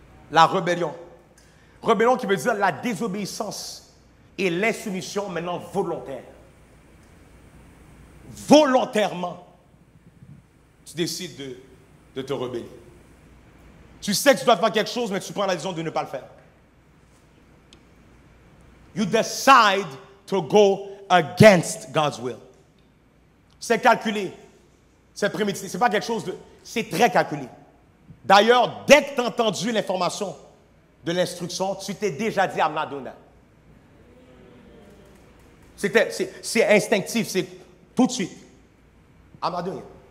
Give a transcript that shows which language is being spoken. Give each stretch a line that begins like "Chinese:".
French: La rébellion. Rébellion qui veut dire la désobéissance et l'insoumission maintenant volontaire. Volontairement, tu décides de te rebeller. Tu sais que tu dois faire quelque chose, mais tu prends la décision de ne pas le faire.
English: You decide to go against God's will.
French: C'est calculé. C'est prémédité. C'est pas quelque chose de... C'est très calculé. D'ailleurs, dès que tu as entendu l'information de l'instruction, tu t'es déjà dit «
English: I'm not doing that ».
French: C'est instinctif, c'est tout de suite.
English: I'm not doing it.